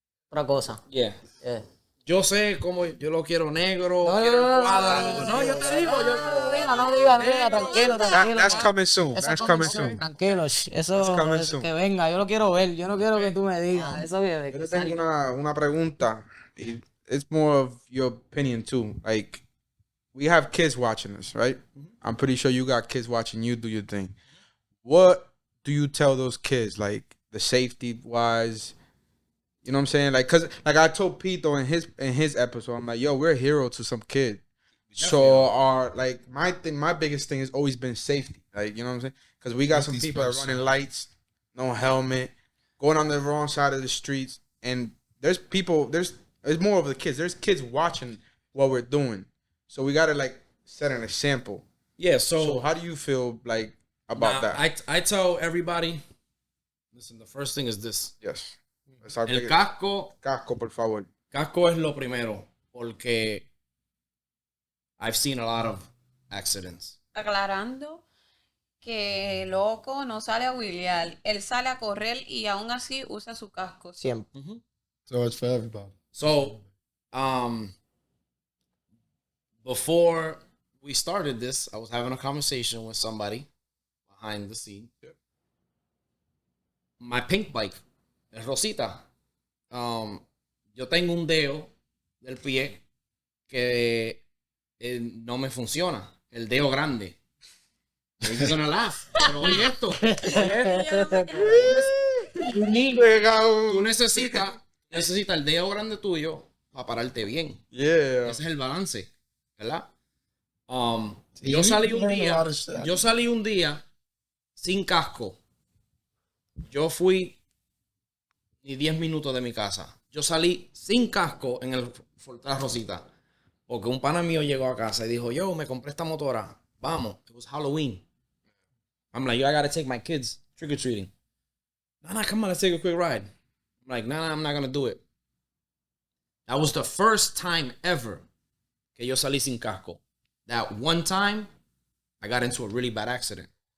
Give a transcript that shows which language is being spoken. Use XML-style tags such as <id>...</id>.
<es>Otra cosa.</es> <en>yeah. Yeah.</en> <es>Yo sé cómo yo lo quiero negro, No, quiero no, el cuadro. no, yo te digo, no diga, tranquilo.</es> <en>That's coming soon.</en> <es>Eso</es> <en>That's coming coming soon. soon.</en> <es>Tranquilo, eso</es> <en>coming soon.</en> <es>que venga, yo lo quiero ver, yo no quiero que tú me digas, eso viene. Yo tengo una pregunta.</es> <en>It's more of your opinion too. Like, we have kids watching us, right? I'm pretty sure you got kids watching you do your thing. What do you tell those kids, like the safety wise? You know what I'm saying? Like, cause like I told Pito in his episode, I'm like, yo, we're a hero to some kid. So my biggest thing has always been safety. Like, you know what I'm saying? Cause we got some Safety's people that first. running lights, no helmet, going on the wrong side of the streets, and there's more of the kids. There's kids watching what we're doing, so we gotta like set an example. Yeah, So how do you feel like about that? I tell everybody, listen, the first thing is this. Yes. Let's start</en> <es>El</es> <en>thinking.</en> <es>casco Por favor. Casco es lo primero, porque</es> <en>I've seen a lot of accidents.</en> <es>Aclarando que Loco no sale a wheelear, él sale a correr y aún así usa su casco. Siempre.</es> <en>So it's for everybody. So, before we started this, I was having a conversation with somebody behind the scene. My pink bike, el Rosita.</en> <es>Yo tengo un dedo del pie que no me funciona. El dedo grande.</es> <en>You're gonna laugh.</en> <es>Pero oye esto. Tú necesitas el dedo grande tuyo para pararte bien.</es> <en>Yeah.</en> <es>Ese es el balance, ¿verdad? Sí, Yo</es> <en>you</en> <es>salí un día sin casco. Yo fui ni 10 minutos de mi casa. Yo salí sin casco en el Fortaleza Rosita. Porque un pana mío llegó a casa y dijo, yo, me compré esta motora.</es> <en>Vamos. It was Halloween. I'm like, yo, I gotta take my kids trick-or-treating. Nah, come on, let's take a quick ride. I'm like, nah, I'm not gonna do it. That was the first time ever</en> <es>que yo salí sin casco.</es> <en>That one time, I got into a really bad accident.</en>